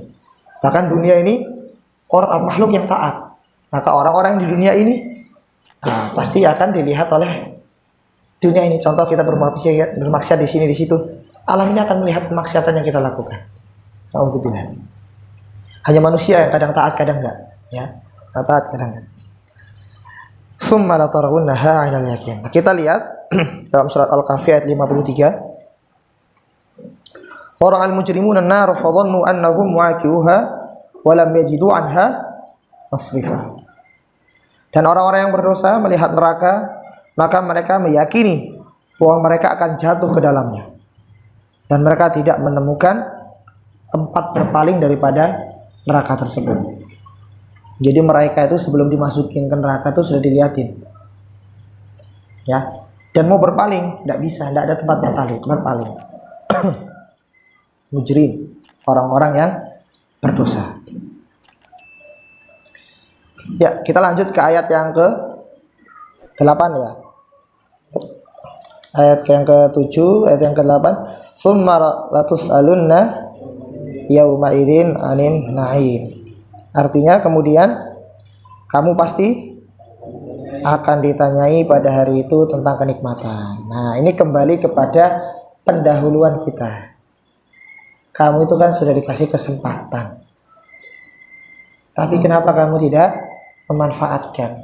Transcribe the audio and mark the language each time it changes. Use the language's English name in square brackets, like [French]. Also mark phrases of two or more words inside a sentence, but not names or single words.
[Indonesian] Bahkan dunia ini orang makhluk yang taat, maka orang-orang di dunia ini pasti akan dilihat oleh dunia ini. Contoh kita bermaksiat di sini di situ, alam ini akan melihat kemaksiatan yang kita lakukan. Alhamdulillah. Hanya manusia yang kadang taat, kadang enggak. Ya, taat, kadang enggak. [Arabic] ثم لترونها عين اليقين. [Indonesian] Nah, kita lihat dalam surat Al-Kahfi ayat 53. [Arabic] Orang المجرمون النار فظنوا أنهم مواقعوها ولم يجدوا عنها مصرفا. [Indonesian] Dan orang-orang yang berdosa melihat neraka, maka mereka meyakini bahwa mereka akan jatuh ke dalamnya. Dan mereka tidak menemukan tempat berpaling daripada neraka tersebut. Jadi mereka itu sebelum dimasukin ke neraka itu sudah dilihatin. Ya. Dan mau berpaling, tidak bisa, tidak ada tempat berpaling. Mujrim, orang-orang yang berdosa. Ya, kita lanjut ke ayat yang ke-8 ya. Ayat yang ke-7, ayat yang ke-8. [Arabic] ثم لتسألن يومئذ عن النعيم. [Indonesian] Artinya kemudian kamu pasti akan ditanyai pada hari itu tentang kenikmatan. Nah, ini kembali kepada pendahuluan kita. Kamu itu kan sudah dikasih kesempatan. Tapi kenapa kamu tidak memanfaatkan?